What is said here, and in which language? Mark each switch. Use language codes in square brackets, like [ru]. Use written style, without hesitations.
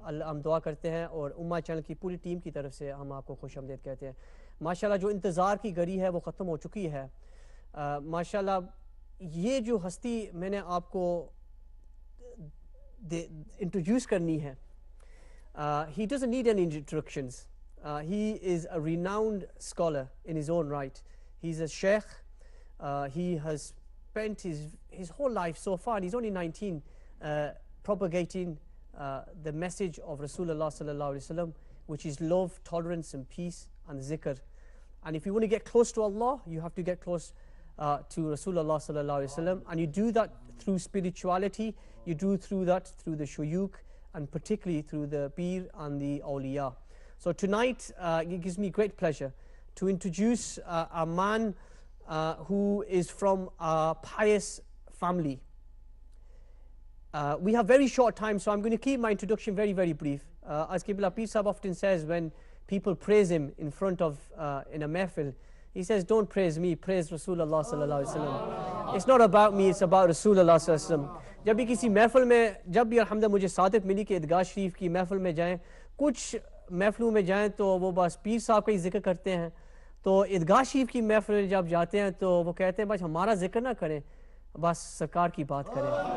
[ur] ہم دعا کرتے ہیں اور امہ چینل کی پوری ٹیم کی طرف سے ہم آپ کو خوش آمدید کہتے ہیں۔ ماشاءاللہ جو انتظار کی گھڑی ہے وہ ختم ہو چکی ہے۔ ماشاءاللہ یہ جو ہستی میں نے آپ کو انٹروڈیوس کرنی ہے، [en] he doesn't need any introductions. He is a renowned scholar in his own right. He's a sheikh. He has spent his whole life so far, and he's only 19, propagating the message of Rasulullah sallallahu alaihi wasallam, which is love, tolerance and peace and zikr. And if you want to get close to Allah, you have to get close to Rasulullah sallallahu alaihi wasallam, and you do that through spirituality, you do through that through the shuyukh, and particularly through the Peer and the Awliya. So tonight it gives me great pleasure to introduce a man who is from a pious family. We have very short time, so I'm going to keep my introduction very, very brief. As Qibla Peer Sahib often says, when people praise him in front of, in a mehfil, he says, don't praise me, praise Rasulullah sallallahu alaihi wasallam. It's not about me, it's about Rasulullah sallallahu alaihi wasallam. [ur] جب بھی کسی محفل میں، جب بھی الحمدللہ مجھے سعادت ملی کہ عیدگاہ شریف کی محفل میں جائیں، کچھ محفلوں میں جائیں تو وہ بس پیر صاحب کا ہی ذکر کرتے ہیں، تو عیدگاہ شریف کی محفل میں جب جاتے ہیں تو وہ کہتے ہیں بس ہمارا ذکر نہ کریں، بس سرکار کی بات کریں۔